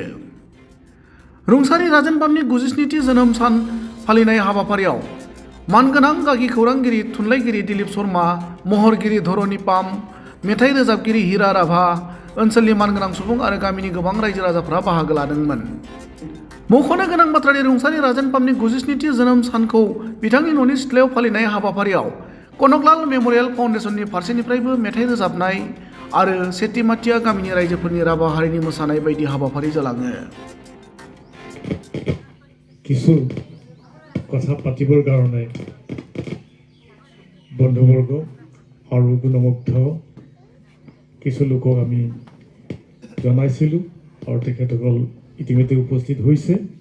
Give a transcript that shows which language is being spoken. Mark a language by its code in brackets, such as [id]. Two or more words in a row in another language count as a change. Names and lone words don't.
[brx] रुंसारि राजेन पामनि 97थि जोनोम सान फालिनाय हाबाफारियाव मानगोनां गागि खौरांगिरि थुनलाइगिरि दिलीप शर्मा, महरगिरि धरणी पाम, मेथाइ रोजाबगिरि हिरा राभा, ओनसोलनि मानगोनां सुबुं आरो गामिनि गोबां रायजो राजाफोरा बाहागो लादोंमोन। मख'नो गोनां बाथ्रानि रुंसारि राजेन पामनि 97थि जोनोम सानखौ बिथांनि न'नि सिथ्लायाव फालिनाय हाबाफारियाव कनकलाल मेमोरियल फाउन्डेशननि फारसेनिफ्रायबो मेथाइ रोजाबनाय आरो सेटिमाटिया गामिनि रायजोफोरनि राभा हारिनि मोसानाय बायदि हाबाफारि जालाङो। [as] কিছু কথা পাতিবৰ কাৰণে বন্ধুবৰ্গ আৰু গুণমুগ্ধ কিছু লোকক আমি জনাইছিলোঁ আৰু তেখেতসকল ইতিমধ্যে উপস্থিত হৈছে।